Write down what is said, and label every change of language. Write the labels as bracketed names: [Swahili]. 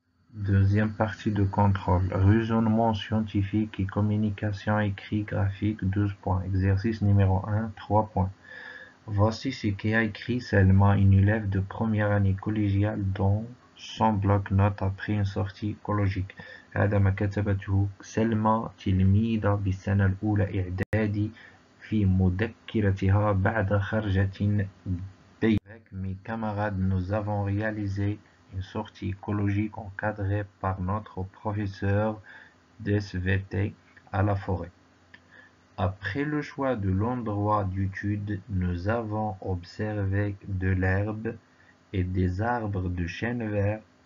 [French] Deuxième partie de contrôle, raisonnement scientifique et communication écrit graphique 12 points. Exercice numéro 1, 3 points. Voici ce qu'a écrit Selma, une élève de première année collégiale dans son bloc-notes après une sortie écologique. [Arabic] هذا ما كتبته سلمى تلميذة بالسنة الأولى إعدادي في مذكرتها بعد خرجة بيت. [French] Avec mes camarades, nous avons réalisé une sortie écologique encadrée par notre professeur d'SVT à la forêt. Après le choix de l'endroit d'étude, nous avons observé de l'herbe et des arbres de chêne vert.